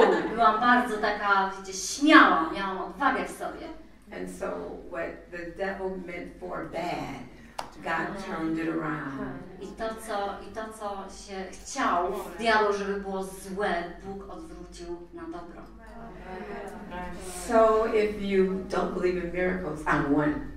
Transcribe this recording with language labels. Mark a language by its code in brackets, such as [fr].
[pl] Byłam bardzo taka, wiecie, śmiała, miałam odwagę w sobie. [en] And so what the devil meant for bad, God turned it around. [pl] I to, co się chciał w diabłu, żeby było złe, Bóg odwrócił na dobro. [en] So if you don't believe in miracles, I'm one.